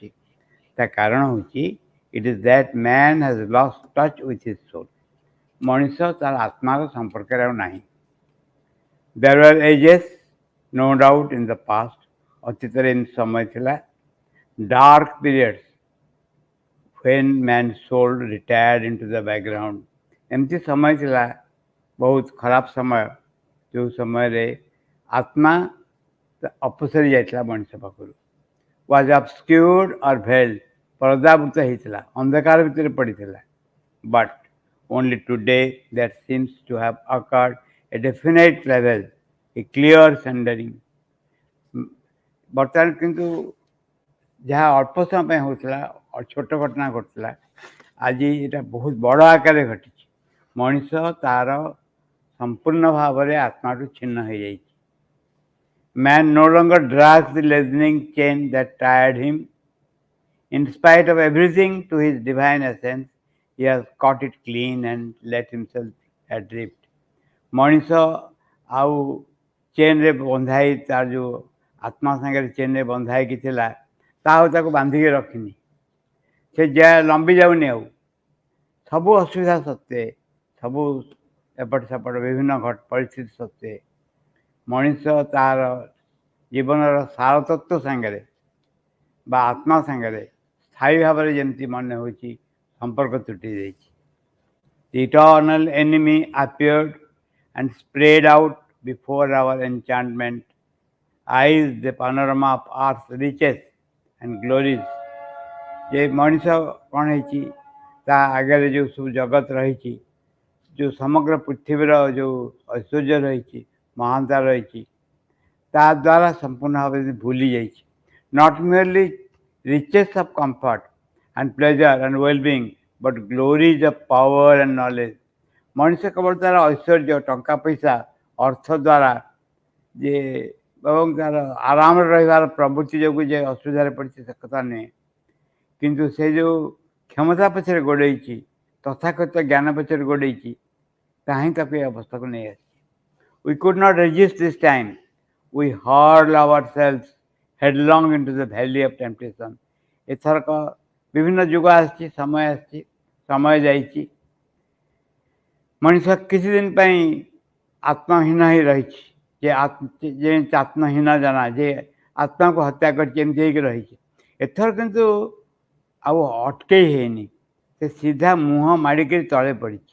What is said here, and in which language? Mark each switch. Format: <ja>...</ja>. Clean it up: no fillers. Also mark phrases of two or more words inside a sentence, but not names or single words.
<or>ତା କାରଣ ହେଉଛି</or> <en>it is that man has lost touch with his soul.</en> <or>ମଣିଷ ତାର ଆତ୍ମାର ସମ୍ପର୍କରେ ଆଉ ନାହିଁ।</or> <en>there were ages no doubt in the past.</en> <or>ଅତୀତରେ ଏମିତି ସମୟ ଥିଲା,</or> <en>dark periods when man's soul retired into the background।</en> <or>ଏମିତି ସମୟ ଥିଲା, ବହୁତ ଖରାପ ସମୟ, ଯେଉଁ ସମୟରେ ଆତ୍ମା ଅପସରି ଯାଇଥିଲା ମଣିଷ ପାଖରୁ।</or> <en>was obscured or veiled,</en> <or>ପରଦାବୃତ ହେଇଥିଲା, ଅନ୍ଧକାର ଭିତରେ ପଡ଼ିଥିଲା।</or> <en>ବଟ୍ only today there seems to have occurred a definite level, a clear sundering।</en> <or>ବର୍ତ୍ତମାନ କିନ୍ତୁ ଯାହା ଅଳ୍ପ ସମୟ ପାଇଁ ହେଉଥିଲା, ଛୋଟ ଘଟଣା ଘଟୁଥିଲା, ଆଜି ଏଇଟା ବହୁତ ବଡ଼ ଆକାରରେ ଘଟିଛି। ମଣିଷ ତାର ସମ୍ପୂର୍ଣ୍ଣ ଭାବରେ ଆତ୍ମାଠୁ ଛିନ୍ନ ହେଇଯାଇଛି।</or> <en>Man no longer drags the lessening chain that tied him। In spite of everything to his divine essence, he has caught it clean and let himself adrift।</en> <or>ମଣିଷ ଆଉ ଚେନ୍ରେ ବନ୍ଧା ହେଇ, ତାର ଯେଉଁ ଆତ୍ମା ସାଙ୍ଗରେ ଚେନ୍ରେ ବନ୍ଧା ହେଇକି ଥିଲା, ତା ଆଉ ତାକୁ ବାନ୍ଧିକି ରଖିନି। ସେ ଲମ୍ବି ଯାଉନି ଆଉ। ସବୁ ଅସୁବିଧା ସତ୍ତ୍ୱେ, ସବୁ ଏପଟ ସେପଟ ବିଭିନ୍ନ ପରିସ୍ଥିତି ସତ୍ତ୍ୱେ ମଣିଷ ତାର ଜୀବନର ସାରତତ୍ତ୍ୱ ସାଙ୍ଗରେ ବା ଆତ୍ମା ସାଙ୍ଗରେ ସ୍ଥାୟୀ ଭାବରେ ଯେମିତି ମନେ ହେଉଛି ସମ୍ପର୍କ ତୁଟି ଯାଇଛି।</or> <en>The eternal enemy appeared and spread out before our enchantment eyes the panorama of earth's riches and glories।</en> <or>ଯେ ମଣିଷ କ'ଣ ହେଇଛି, ତା ଆଗରେ ଯେଉଁ ସବୁ ଜଗତ ରହିଛି, ଯେଉଁ ସମଗ୍ର ପୃଥିବୀର ଯେଉଁ ଐଶ୍ୱର୍ଯ୍ୟ ରହିଛି, ମହାନତା ରହିଛି, ତା ଦ୍ୱାରା ସମ୍ପୂର୍ଣ୍ଣ ଭାବରେ ଭୁଲି ଯାଇଛି।</or> <en>not merely riches of comfort and pleasure and well-being, but glories of power and knowledge।</en> <or>ମଣିଷ କେବଳ ତାର ଐଶ୍ୱର୍ଯ୍ୟ, ଟଙ୍କା ପଇସା, ଅର୍ଥ ଦ୍ୱାରା ଯେ ଏବଂ ତାର ଆରାମରେ ରହିବାର ପ୍ରବୃତ୍ତି ଯୋଗୁଁ ଯେ ଅସୁବିଧାରେ ପଡ଼ିଛି, ସେ କଥା ନୁହେଁ। କିନ୍ତୁ ସେ ଯେଉଁ କ୍ଷମତା ପଛରେ ଗୋଡ଼େଇଛି, ତଥାକଥିତ ଜ୍ଞାନ ପଛରେ ଗୋଡ଼େଇଛି, ତାହା ହିଁ ତାକୁ ଏ ଅବସ୍ଥାକୁ ନେଇ ଆସିଛି।</or> <en>We could not resist this time। We hurled ourselves headlong into the valley of temptation।</en> <or>ଏଥରକ ବିଭିନ୍ନ ଯୁଗ ଆସିଛି, ସମୟ ଆସିଛି, ସମୟ ଯାଇଛି, ମଣିଷ କିଛି ଦିନ ପାଇଁ ଆତ୍ମହୀନ ହେଇ ରହିଛି। ଯେ ଆତ୍ମହୀନ ଜଣା, ଯେ ଆତ୍ମାକୁ ହତ୍ୟା କରିଛି, ଏମିତି ହେଇକି ରହିଛି। ଏଥର କିନ୍ତୁ ଆଉ ଅଟକେଇ ହେଇନି, ସେ ସିଧା ମୁହଁ ମାଡ଼ିକରି ତଳେ ପଡ଼ିଛି।</or>